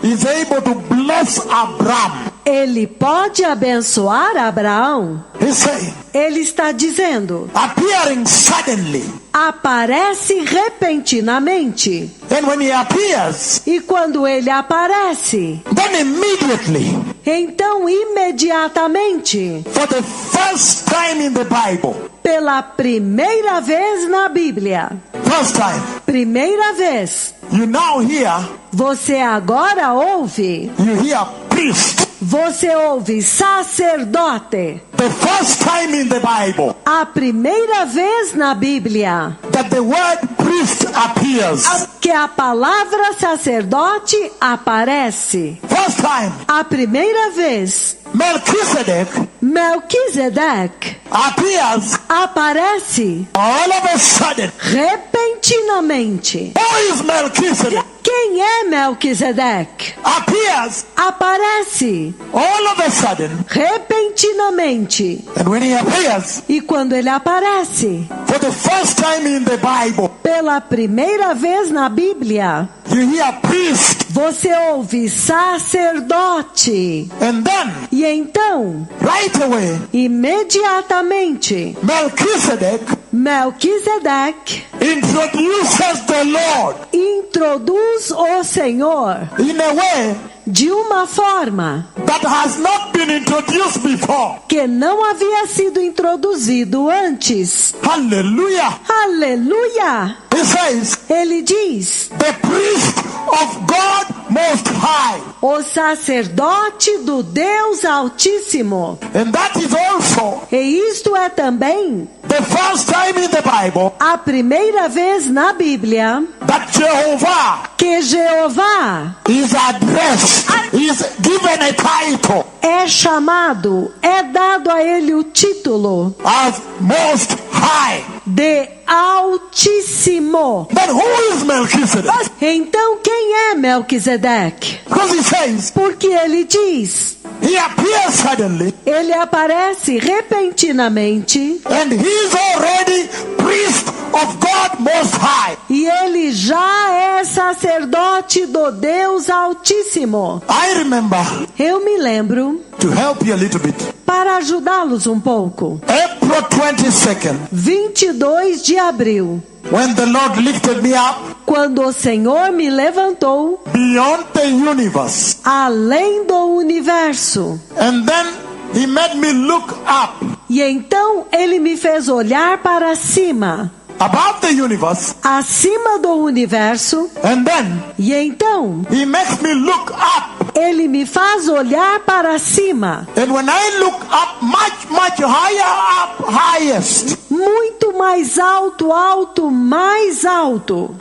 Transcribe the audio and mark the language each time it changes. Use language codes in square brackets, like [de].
[en] he's able to bless Abraham. [pt] ele pode abençoar Abraão. [en] He's saying, [pt] Ele está dizendo: [en] appearing suddenly. [pt] aparece repentinamente. [en] And when he appears, [pt] E quando ele aparece, [en] then immediately, [pt] então imediatamente, [en] for the first time in the Bible, [pt] pela primeira vez na Bíblia, [en] first time, [pt] primeira vez, [en] you now hear, [pt] você agora ouve, [en] you hear priest. [pt] você ouve sacerdote. [en] The first time in the Bible [pt] A primeira vez na Bíblia [en] that the word priest appears. [pt] que a palavra sacerdote aparece. [en] First time, [pt] A primeira vez, [en] Melchizedek [pt] Melquisedeque [en] appears [pt] aparece [en] all of a sudden. [pt] repentinamente. [en] Who is Melchizedek? [pt] Quem é Melquisedeque? [en] Appears [pt] Aparece [en] all of a sudden. [pt] repentinamente. [en] And when he appears, [pt] E quando ele aparece, [en] for the first time in the Bible, [pt] pela primeira vez na Bíblia, [en] you hear priest. [pt] Você ouve sacerdote. [en] And then, [pt] E então, [en] right away, [pt] imediatamente, Melquisedeque [en] introduces the Lord [pt] introduz o Senhor [en] in a way [pt] de uma forma [en] that has not been introduced before. [pt] que não havia sido introduzido antes. [en] Hallelujah. [pt] Aleluia! [en] He says, [pt] Ele diz: [en] the priest of God Most High. [pt] o sacerdote do Deus Altíssimo. [en] And that is also [pt] E isto é também [en] the first time in the Bible [pt] a primeira vez na Bíblia [en] that Jehovah [pt] que Jeová [en] is addressed, is given a title [pt] é chamado, é dado a ele o título [en] as Most High. [pt] de Altíssimo. [en] But who is Melchizedek? [pt] Então quem é Melquisedeque? [en] Because he says, [pt] Porque ele diz, [en] he appears suddenly [pt] ele aparece repentinamente [en] and he's already priest of God Most High. [pt] e ele já é sacerdote do Deus Altíssimo. [en] I remember, [pt] Eu me lembro, [en] to help you a little bit, [pt] para ajudá-los um pouco, [en] April 22nd, [pt] 22 de abril, [en] when the Lord lifted me up [pt] quando o Senhor me levantou [en] beyond the universe, [pt] além do universo. [en] and then he made me look up [pt] E então ele me fez olhar para cima, [en] above the universe, [pt] acima do universo. [en] and then [pt] E então [en] he makes me look up. [pt] ele me faz olhar para cima, [en] And when I look up, much higher up, highest, [pt] muito mais alto, alto, mais alto.